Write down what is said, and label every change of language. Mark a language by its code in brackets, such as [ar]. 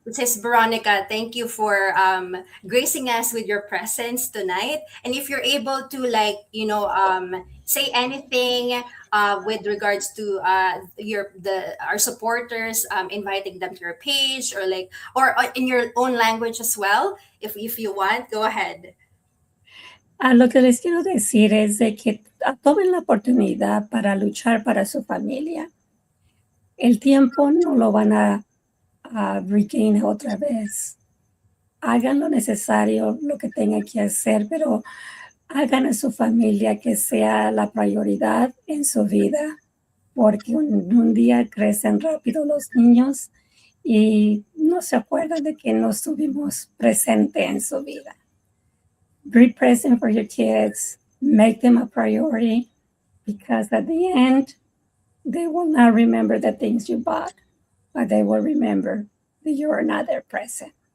[en] Sis Veronica, thank you for gracing us with your presence tonight. And if you're able to, like, say anything with regards to our supporters, inviting them to your page, or like, or in your own language as well, if you want, go ahead. [es] Lo que les quiero decir es de que tomen la oportunidad para luchar para su familia. El tiempo no lo van a [en] regain [es] otra vez. Hagan lo necesario, lo que tengan que hacer, pero hagan a su familia que sea la prioridad en su vida, porque un día crecen rápido los niños y no se acuerdan de que no estuvimos presente en su vida. [en] Be present for your kids, make them a priority, because at the end, they will not remember the things you bought, but they will remember that you are not there present.